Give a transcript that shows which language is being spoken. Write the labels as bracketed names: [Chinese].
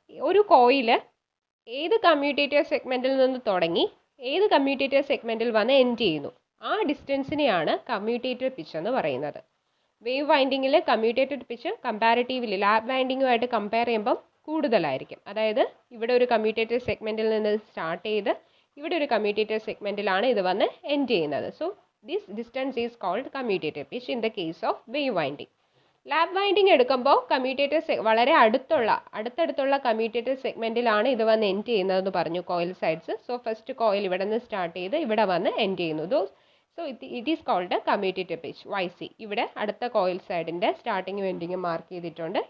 [Malayalam] ഒരു കോയിൽ ഏത് കമ്മ്യൂട്ടേറ്റഡ് സെഗ്മെൻറ്റിൽ നിന്ന് തുടങ്ങി ഏത് കമ്മ്യൂട്ടേറ്റഡ് സെഗ്മെൻറ്റിൽ വന്ന് എൻഡ് ചെയ്യുന്നു, ആ ഡിസ്റ്റൻസിനെയാണ് കമ്മ്യൂട്ടേറ്റഡ് പിച്ച് എന്ന് പറയുന്നത്. Wave വൈൻഡിങ്ങിൽ commutated pitch comparatively lap വൈൻഡിങ്ങുമായിട്ട് compare ചെയ്യുമ്പം കൂടുതലായിരിക്കും. അതായത് ഇവിടെ ഒരു കമ്മ്യൂട്ടേറ്റഡ് സെഗ്മെൻറ്റിൽ നിന്ന് സ്റ്റാർട്ട് ചെയ്ത് ഇവിടെ ഒരു കമ്മ്യൂട്ടേറ്റഡ് സെഗ്മെൻറ്റിലാണ് ഇത് വന്ന് എൻഡ് ചെയ്യുന്നത്. [English] So this distance is called commutator pitch in the case of wave winding. [Malayalam] Lap winding എടുക്കുമ്പോൾ കമ്മ്യൂട്ടേറ്റർ വളരെ അടുത്തടുത്തുള്ള കമ്മ്യൂട്ടേറ്റർ സെഗ്മെൻറ്റിലാണ് ഇത് വന്ന് എൻഡ് ചെയ്യുന്നതെന്ന് പറഞ്ഞു, coil sides. So first coil ഇവിടെ നിന്ന് സ്റ്റാർട്ട് ചെയ്ത് ഇവിടെ വന്ന് എൻഡ് ചെയ്യുന്നു. [English] So it is called commutator pitch YC. [Malayalam] ഇവിടെ അടുത്ത കോയിൽ സൈഡിൻ്റെ സ്റ്റാർട്ടിങ്ങും എൻഡിങ്ങും മാർക്ക് ചെയ്തിട്ടുണ്ട്.